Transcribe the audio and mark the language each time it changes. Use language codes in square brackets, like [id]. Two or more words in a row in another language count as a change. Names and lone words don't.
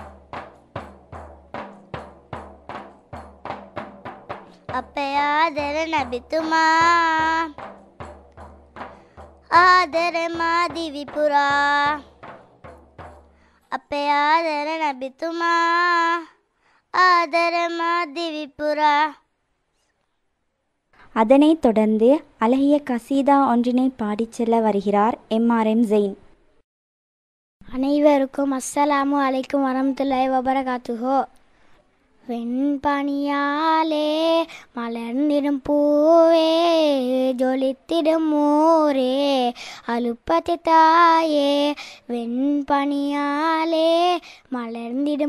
[si] අපේ ආදර නබිතුමා ආදර මා දිවිපුරා අපේ ආදර නබිතුමා ආදර මා දිවිපුරா [ta] அதனைத் தொடர்ந்து அழகிய கசீதா ஒன்றினை பாடிச் செல்ல வருகிறார் எம்.ஆர்.எம். ஜெயின். [ar] அனைவருக்கும் السلام عليكم ورحمة الله وبركاته. [ta] வெண்பனியாலே மலர்ந்திடும் பூவே ஜொலித்திடும் ஊரே அலுப்பதி தாயே வெண்பனியாலே மலர்ந்திடும்